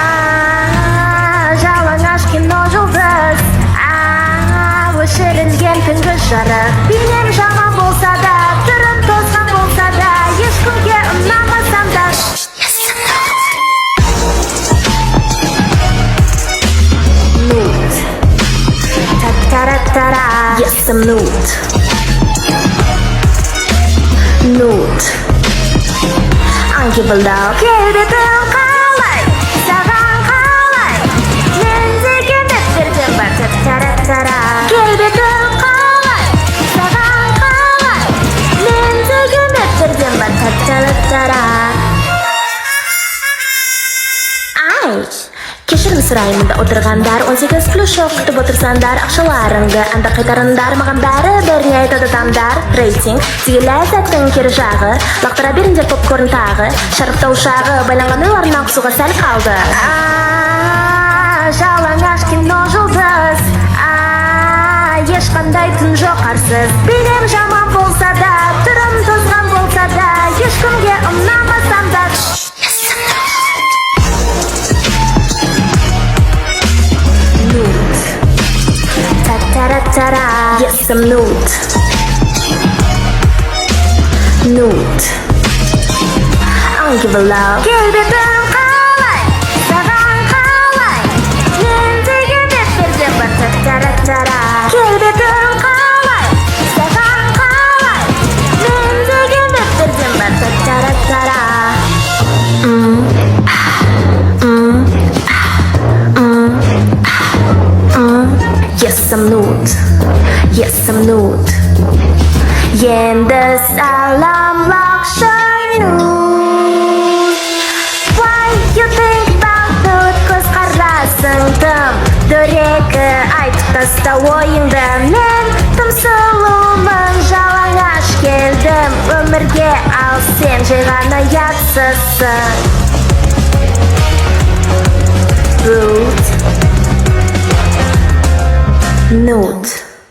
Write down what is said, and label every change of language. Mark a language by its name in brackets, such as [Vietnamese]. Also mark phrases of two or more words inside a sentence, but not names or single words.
[Kazakh] Жалаңаш кино жұлдыз, өшірілген түнгі жарық. Бейнем жаман болса да, түрім тозған болса да, ешкімге ұнамасам да. [English] Nude. Та-та-ра-та-ра. Yes, I'm nude. Nude. I give a love. [Kazakh] Келбетің қалай, саған қалай. Мен деген беттерден бар. Та-та-ра-та-ра. Келбетің қалай, саған қалай. Мен деген беттерден бар. Та-та-ра-та-ра. Ай, кешірім сұраймын да отырғандар. 18+ шоқ күтіп отырсандар. Ақшаларыңды анда қайтарындар. Маған бәрі бәріне айтады адамдар. Рейтинг тиге ләззаттың кері жағы. Лақтыра беріңдер попкорн тағы. Шарықтау шағы байланған ойларына құсуға сәл қалды. Жалаңаш кино жұлдыз, ешқандай түн жоқ арсыз. Бейнем жаман болса да, түрім тозған болса да, ешкімге ұнамасам да. Ta-ra-ta-ra. [English] Yes, I'm nude. Nude. I don't give a love. [Kazakh] Келбетің қалай, саған қалай. Мен деген беттерден бар. Та-та-ра-та-ра. Келбетің қалай, саған қалай. Мен деген беттерден бар. Та-та-ра-та-ра. [English] Yes, I'm nude. Yes, I'm nude. [Kazakh] Енді саламлақшы nude. [English] Why you think about nude? [Kazakh] Көз қарасың тым дөрекі, айтып таста ойыңды. Мен тым сұлумын, жалаңаш келдім өмірге, ал сен жай ғана ұятсызсың. [English] Rude. Nude.